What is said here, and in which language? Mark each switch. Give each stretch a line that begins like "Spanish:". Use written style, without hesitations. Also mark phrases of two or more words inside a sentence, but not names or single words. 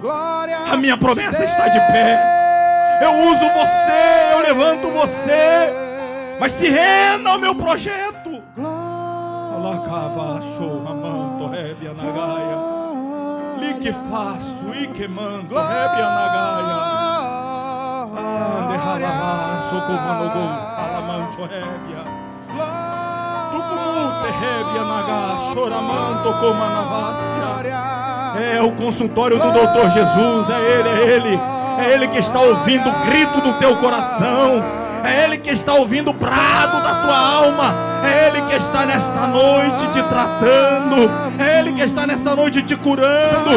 Portuguese: A minha promessa está de pé. Eu uso você, eu levanto você, mas se renda ao meu projeto. Li que faço e que mando, rebe anagaia. Ande ralabaço comanogo, alamanto rebia. Tu comute rebe anagá, choramanto comanavácia. É o consultório do Doutor Jesus, é Ele, é Ele. É Ele que está ouvindo o grito do teu coração. É Ele que está ouvindo o brado da tua alma. É Ele que está nesta noite te tratando. É Ele que está nessa noite te curando.